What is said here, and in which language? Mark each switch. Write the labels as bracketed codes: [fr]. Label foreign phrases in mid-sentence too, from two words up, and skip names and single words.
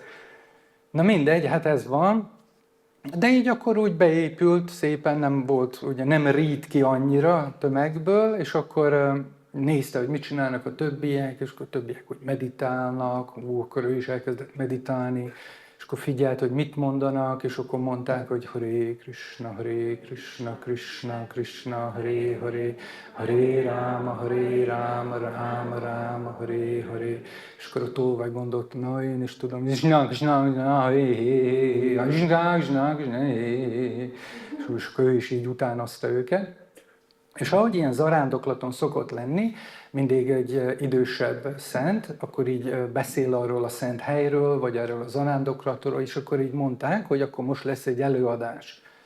[hu] Na mindegy, hát ez van, de így akkor úgy beépült, szépen nem volt, ugye nem rít ki annyira a tömegből, és akkor nézte, hogy mit csinálnak a többiek, és akkor a többiek úgy meditálnak, akkor ő is elkezdett meditálni, és akkor figyelt, hogy mit mondanak, és akkor mondták, hogy Hare Krishna, Krishna Krishna, Hare Hare, Hare Rama, Rama Rama, Hare Hare. És akkor a tolvaj gondolt, na én is tudom, Krishna, Hare Krishna, és akkor ő is így utánozta őket. És ahogy ilyen zarándoklaton szokott lenni, mindig egy idősebb szent, akkor így beszél arról a szent helyről, vagy erről a zarándoklatról, és akkor így mondták, hogy akkor most lesz egy előadás.